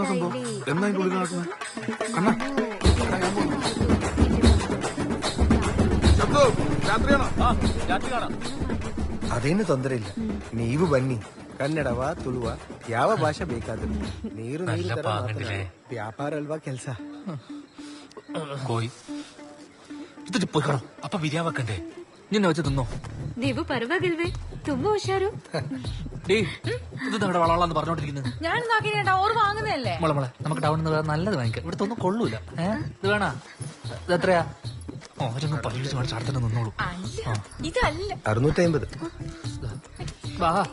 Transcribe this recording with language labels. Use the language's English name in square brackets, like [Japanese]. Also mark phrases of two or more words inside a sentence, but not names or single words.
[Kannada] ಅದೇನು ತೊಂದರೆ ಇಲ್ಲ, ನೀವು ಬನ್ನಿ. ಕನ್ನಡವ ತುಳುವ ಯಾವ ಭಾಷೆ ಬೇಕಾದ್ರೂ ನೀರು ನೀರು ತರ ಮಾತನಾಡಿ. ವ್ಯಾಪಾರ ಅಲ್ವಾ ಕೆಲ್ಸ. [Malayalam] കോയി എന്നിട്ട് പോയിക്കോളൂ. അപ്പൊ ബിരിയാണി വെക്കണ്ടേ? നിന്നെ വെച്ച് തിന്നോ? [Kannada] ನೀವು ಪರವಾಗಿಲ್ವೇ? ತುಂಬಾ ಹುಷಾರು. [Malayalam] ഇത് നമ്മുടെ വളവളാന്ന് പറഞ്ഞോണ്ടിരിക്കുന്നത്. ഞാൻ നോക്കിട്ടാ ഓർ വാങ്ങുന്നതല്ലേ. മോളെ നമുക്ക് ടൗണിൽ നിന്ന് നല്ലത് വാങ്ങിക്കാം. ഇവിടുത്തെ ഒന്നും കൊള്ളൂല. ഇത് വേണ ഇത് എത്രയാ? ഓരോന്നും പരീക്ഷിച്ച് കാണിച്ച് അടുത്തന്നെ നിന്നോളൂ. ഇതല്ല 650. വാ